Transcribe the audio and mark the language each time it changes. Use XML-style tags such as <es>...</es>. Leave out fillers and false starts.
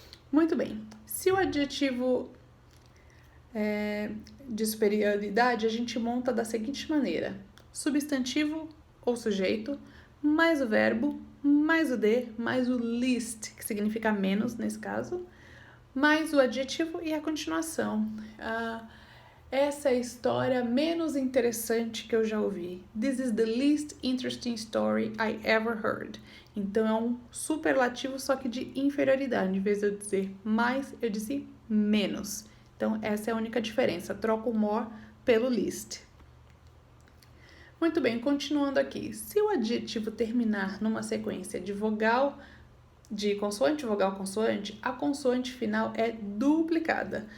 <pt>Muito bem, se o adjetivo de superioridade, a gente monta da seguinte maneira: substantivo ou sujeito, mais o verbo, mais o de, mais o least, que significa menos nesse caso, mais o adjetivo e a continuação. Essa é a história menos interessante que eu já ouvi.</pt> <en>This is the least interesting story I ever heard.</en> <pt>Então é um superlativo, só que de inferioridade. Em vez de eu dizer mais, eu disse menos. Então essa é a única diferença. Troco o more pelo least. Muito bem, continuando aqui. Se o adjetivo terminar numa sequência de vogal, de consoante, vogal, consoante, a consoante final é duplicada.</pt>